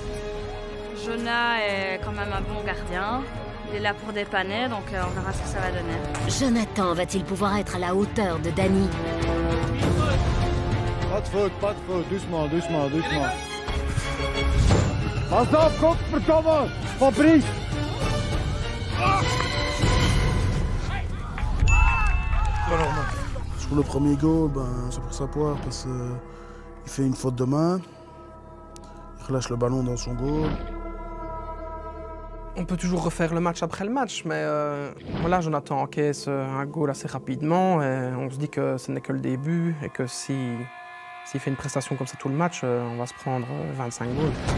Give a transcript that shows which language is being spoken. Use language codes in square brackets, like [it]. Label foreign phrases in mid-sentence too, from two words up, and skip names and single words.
[fr] Jonah est quand même un bon gardien. Il est là pour dépanner, donc on verra ce que ça va donner. Jonathan va-t-il pouvoir être à la hauteur de Dany? Pas de faute. Doucement. [nl] Passe op, kom, verdomme! [fr] Fabrice! Sur le premier goal, c'est pour sa poire parce qu'il fait une faute de main. Il relâche le ballon dans son goal. On peut toujours refaire le match après le match, mais voilà, Jonathan encaisse un goal assez rapidement et on se dit que ce n'est que le début et que s'il fait une prestation comme ça tout le match, on va se prendre 25 goals.